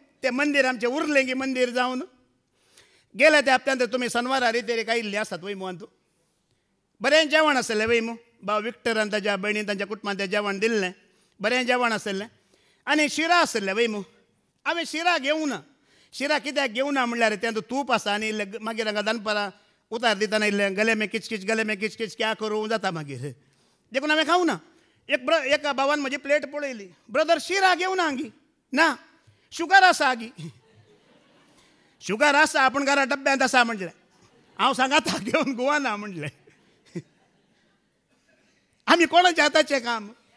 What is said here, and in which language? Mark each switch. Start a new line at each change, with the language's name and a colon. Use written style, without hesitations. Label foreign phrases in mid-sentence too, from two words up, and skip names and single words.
Konkani: तें मंदीर आमचें उरलें गी मंदीर जावन. गेल्या त्या हप्त्यांत तुमी शनवारा रितेरेक आयिल्ले आसात वय मो. बरें जेवण आसलें वय मो. भाव विक्टरान ताच्या भयणीन ताच्या कुटुंबान तें जेवण दिल्लें. बरें जेवण आसलें आनी शिरा आसलें वय मो. हांवें शिरा घेवं ना. शिरा कित्याक घेवं ना म्हणल्यार तें तूप आसा आनी मागीर हांगा दनपारां उतार दितना इल्लें
Hindi: गले में किचकिच गले में किचकिच क्या करूं
Konkani: जाता मागीर. देखून हांवें खावं ना. एका भावान म्हजी प्लेट पळयली. ब्रदर शिरा घेवं ना गी. ना, शुगर आसा गी. शुगर आसा पूण घरा डब्यांत आसा म्हणलें. हांव सांगाता घेवन गोवाना म्हणलें. आमी कोणाच्या हाताचें काम?